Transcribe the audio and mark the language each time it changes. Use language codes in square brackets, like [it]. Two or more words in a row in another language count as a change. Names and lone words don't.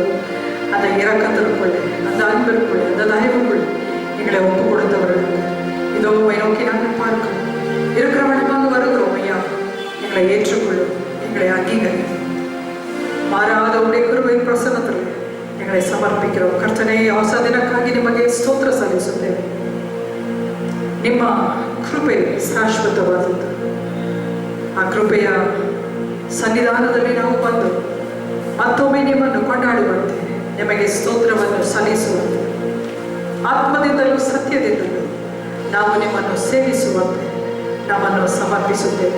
[ta] அந்த இரக்கத்திற்குள்ளே, அந்த அன்பிற்குள்ளே, அந்த தயவுக்குள்ளே எங்களை ஒப்பு கொடுத்தவர்களுக்கு இதோ உம்மை நோக்கி நாங்கள் பார்க்கிறோம். இருக்கிற வண்ணமாக வருகிறோம் ஐயா, எங்களை ஏற்றுக்கொள்ளும், எங்களை அங்கீகரி. மாறாத உடைய கிருபையின் பிரசன்னத்தில் எங்களை ಸಮರ್ಪಿக்கிறோம். [kn] ಕರ್ತನೇ, ಹೊಸ ದಿನಕ್ಕಾಗಿ ನಿಮಗೆ ಸ್ತೋತ್ರ ಸಲ್ಲಿಸುತ್ತೇವೆ. ನಿಮ್ಮ ಕೃಪೆ ಶಾಶ್ವತವಾದದ್ದು. ಆ ಕೃಪೆಯ ಸನ್ನಿಧಾನದಲ್ಲಿ ನಾವು ಬಂದು ಮತ್ತೊಮ್ಮೆ ನಿಮ್ಮನ್ನು ಕೊಂಡಾಡುವಂತೆ, ನಿಮಗೆ ಸ್ತೋತ್ರವನ್ನು ಸಲ್ಲಿಸುವಂತೆ, ಆತ್ಮದಿಂದಲೂ ಸತ್ಯದಿಂದಲೂ ನಾವು ನಿಮ್ಮನ್ನು ಸೇವಿಸುವಂತೆ ನಮ್ಮನ್ನು ಸಮರ್ಪಿಸುತ್ತೇವೆ.